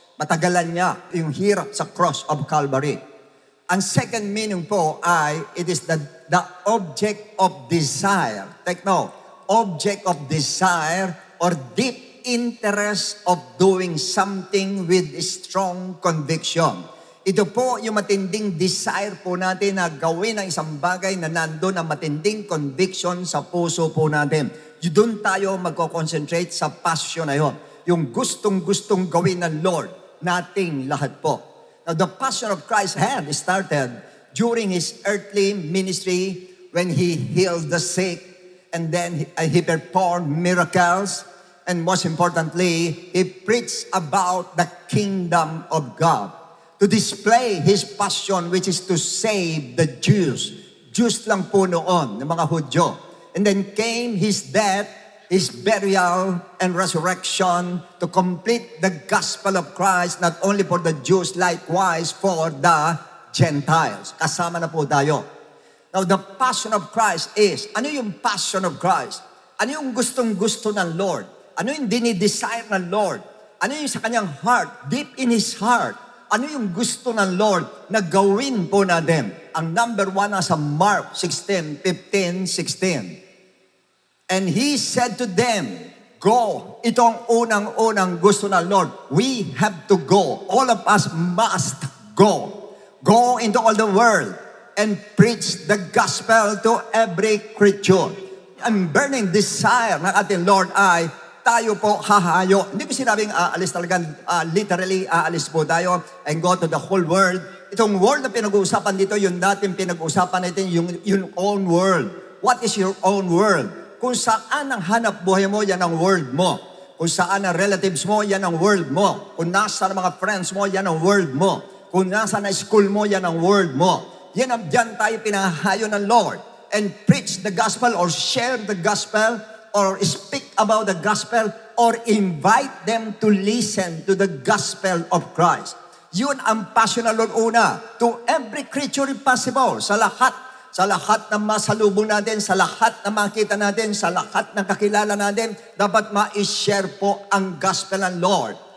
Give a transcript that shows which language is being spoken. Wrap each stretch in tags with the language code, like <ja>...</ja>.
<tl>Matagalan niya yung hirap sa cross of Calvary. Ang second meaning po ay,</tl> <en>it is the object of desire. Take note, object of desire or deep interest of doing something with strong conviction.</en> <tl>Ito po yung matinding desire po natin na gawin ang isang bagay na nandun ang matinding conviction sa puso po natin. Doon tayo magko-concentrate sa passion na yun. Yung gustong-gustong gawin ng Lord nating lahat po.</tl> <en>Now, the passion of Christ had started during His earthly ministry when He healed the sick and then He performed miracles. And most importantly, He preached about the kingdom of God. To display His passion, which is to save the Jews.</en> <tl>Jews lang po noon, ng mga Hudyo.</tl> <en>And then came His death, His burial, and resurrection to complete the gospel of Christ, not only for the Jews, likewise for the Gentiles.</en> <tl>Kasama na po tayo.</tl> <en>Now, the passion of Christ is, ano yung passion of Christ?</en> <tl>Ano yung gustong-gusto ng Lord? Ano yung dinidesire ng Lord? Ano yung sa kanyang heart,</tl> <en>deep in His heart?</en> <tl>Ano yung gusto ng Lord na gawin po natin? Ang number 1 nasa Mark 16:15-16.</tl> <en>And He said to them, go.</en> <tl>Ito ang unang-unang gusto ng Lord.</tl> <en>We have to go. All of us must go. Go into all the world and preach the gospel to every creature.</en> <tl>Ang burning desire ng ating Lord ay tayo po hahayo. Hindi ko sinabing aalis talaga, literally aalis po tayo</tl> <en>and go to the whole world.</en> <tl>Itong world na pinag-uusapan dito, yung dating pinag-uusapan natin, yung own world.</tl> <en>What is your own world?</en> <tl>Kung saan ang hanap buhay mo, yan ang world mo. Kung saan ang relatives mo, yan ang world mo. Kung nasa mga friends mo, yan ang world mo. Kung nasa na school mo, yan ang world mo. Yan ang dyan tayo pinahayo ng Lord.</tl> <en>And preach the gospel or share the gospel or speak about the gospel, or invite them to listen to the gospel of Christ.</en> <tl>Yun ang passion ng Lord una.</tl> <en>To every creature if possible.</en> <tl>Sa lahat ng masalubong natin, sa lahat na makita natin, sa lahat ng kakilala natin, dapat ma-share po ang gospel ng Lord.</tl>